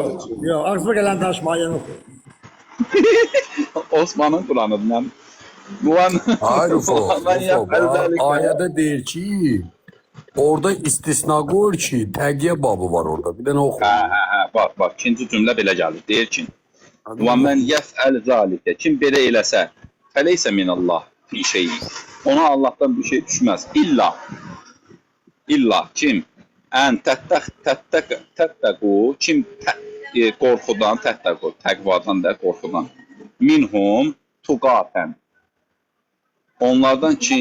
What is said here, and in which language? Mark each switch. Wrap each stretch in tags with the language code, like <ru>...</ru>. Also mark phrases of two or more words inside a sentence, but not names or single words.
<az>Yox, ağzıma gələn danışma, ayəni oxu.</az> <tr>Osman'ın Kur'an'ından.</tr> <az>Hayır Rufo, ayədə deyir ki, orada istisna qoyur ki, təqiyyə babı var orada. Bir dənə oxu. Bax, ikinci cümlə belə gəlir. Deyir ki,</az> <ar>وَمَنْ يَفْعَلْ ذَلِكَ</ar> <az>Kim belə eləsə,</az> <ar>فَلَيْسَ مِنَ اللّٰهِ فِي شَيْءٍ</ar> <az>Ona Allah'tan bir şey düşməz. İlla kim?</az> <ar>أن تتقوا</ar> <az>kim qorxudan, təqvadan da qorxudan.</az> <ar>منهم تقاة.</ar> <az>Onlardan kim?</az>